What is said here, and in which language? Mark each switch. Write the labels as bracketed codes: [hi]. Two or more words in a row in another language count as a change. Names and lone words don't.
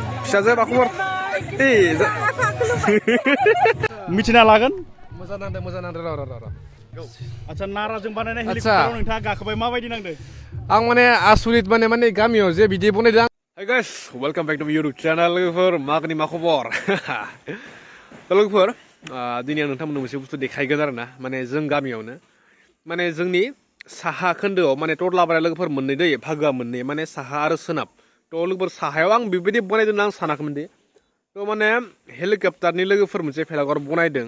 [brx] फिसाजो मा खबर मिथिना लागोन मोजां नांदों र' आচ্ছা नाराजों बानायनाय हेलिकप्टाराव नोंथाङा गाखोबाय माबायदि नांदों आं माने आसुरित माने गामियाव जे बिदि बनायदों [en] Hey guys, welcome back to my YouTube channel [brx] लोगोफोर मागनि मा खबर लोगोफोर दिनै आं नोंथांमोननो मोनसे बुस्थु देखायगोन आरो ना माने जों गामियावनो माने जोंनि साहा खोन्दोआव माने टटलाबारा लोगोफोर मोननै दै भागोआ मोननै माने साहा आरो सोनाब थ' लोगोफोर साहायाव आं बेबायदि बनायदों आं सानाखैमोन दे थ' माने हेलिकप्टारनि लोगोफोर मोनसे भेलाघर बनायदों